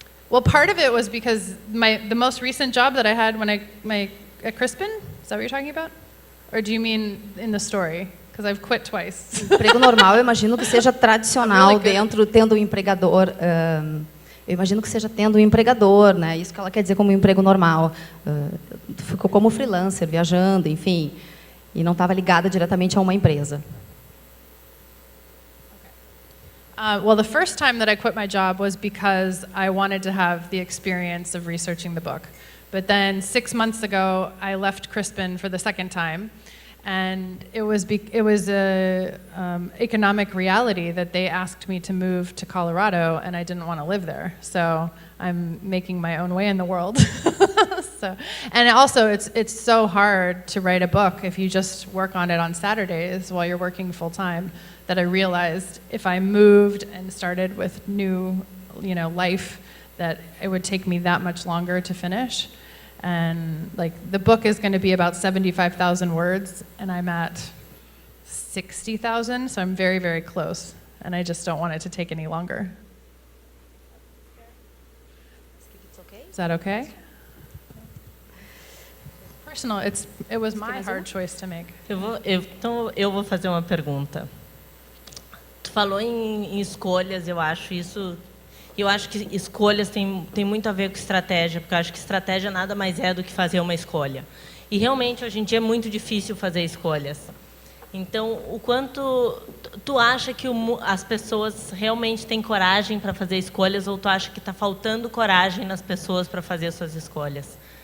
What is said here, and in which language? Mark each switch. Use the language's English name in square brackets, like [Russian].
[English] Well, part of it was because the most recent job that I had at Crispin, is that what you're talking about? Or do you mean in the story? Because I've quit twice. [Portuguese] Emprego normal, eu imagino que seja tradicional tendo um empregador. Eu imagino que seja tendo um empregador, né? Isso que ela quer dizer como um emprego normal. Ficou como freelancer, viajando, enfim, e não estava ligada diretamente a uma empresa. [English] Well, the first time that I quit my job was because I wanted to have the experience of researching the book. But then 6 months ago, I left Crispin for the second time. And it was a economic reality that they asked me to move to Colorado, and I didn't want to live there. So I'm making my own way in the world. And also, it's so hard to write a book if you just work on it on Saturdays while you're working full time, that I realized if I moved and started with new, life, that it would take me that much longer to finish. And the book is going to be about 75,000 words, and I'm at 60,000, so I'm very, very close. And I just don't want it to take any longer. Is that okay? Personal, it was my hard choice to make. [Portuguese] Então eu vou fazer uma pergunta. Tu falou em escolhas, eu acho que escolhas tem muito a ver com estratégia, porque eu acho que estratégia nada mais é do que fazer uma escolha. E realmente, hoje em dia, é muito difícil fazer escolhas. Então, o quanto tu acha que as pessoas realmente têm coragem para fazer escolhas, ou tu acha que está faltando coragem nas pessoas para fazer suas escolhas?